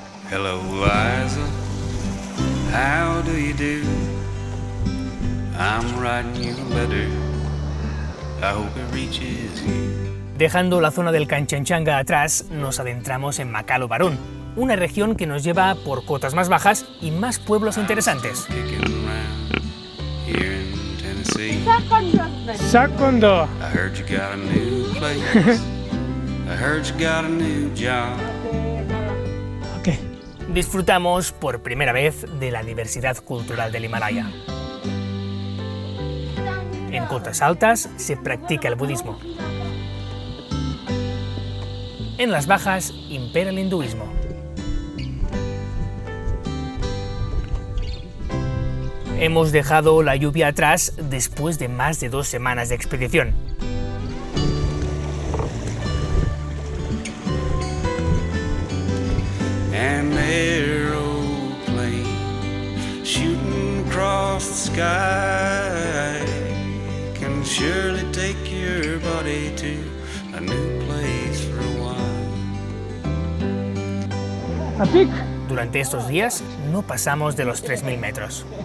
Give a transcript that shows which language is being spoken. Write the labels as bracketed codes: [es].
[en] Hello, Liza. How do you do? I'm writing you a letter. I hope it reaches you. [es] Dejando la zona del Kanchenjunga atrás, nos adentramos en Makalu Barun, una región que nos lleva por cotas más bajas y más pueblos interesantes. [en] Kicking around here in Tennessee. Sakondo. I heard you got a new place. I heard you got a new job. Okay. [es] Disfrutamos por primera vez de la diversidad cultural del Himalaya. En cotas altas se practica el budismo. En las bajas impera el hinduismo. Hemos dejado la lluvia atrás después de más de 2 semanas de expedición. [en] An aeroplane shooting across the sky can surely take your body to a new place for a while. [es] Durante estos días no pasamos de los 3.000 metros.